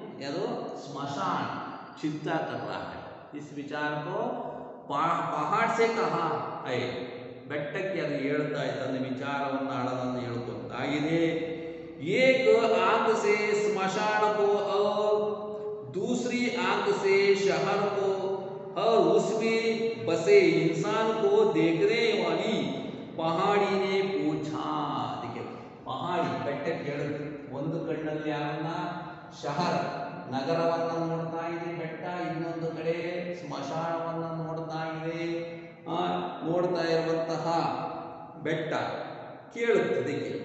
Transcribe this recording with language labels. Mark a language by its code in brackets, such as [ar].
[hi] ಅದು ಸ್ಮಶಾನ चिंता कर रहा है. इस विचार को पहाड़ से कहा है. [kn] ಬೆಟ್ಟಕ್ಕೆ ಅದು ಹೇಳ್ತಾ ಇದೆ, ತನ್ನ ವಿಚಾರವನ್ನು ಆಳವನ್ನು ಹೇಳ್ಕೊಳ್ತಾ ಇದೆ. [hi] एक आंख से स्मशान को और दूसरी आंख से शहर को और उसमें बसे इंसान को देखने वाली पहाड़ी ने पूछा. [kn] देखिए पहाड़ी ಬೆಟ್ಟಕ್ಕೆ ಹೇಳಿದ್ರು, ಒಂದು ಕಣ್ಣಲ್ಲಿ ಯಾರನ್ನ ಶಹರ ನಗರವನ್ನು ನೋಡ್ತಾ ಇದೆ ಬೆಟ್ಟ, ಇನ್ನೊಂದು ಕಡೆ ಸ್ಮಶಾನವನ್ನು ನೋಡ್ತಾ ಇದೆ. ನೋಡ್ತಾ ಇರುವಂತಹ ಬೆಟ್ಟ ಕೇಳುತ್ತದೆ.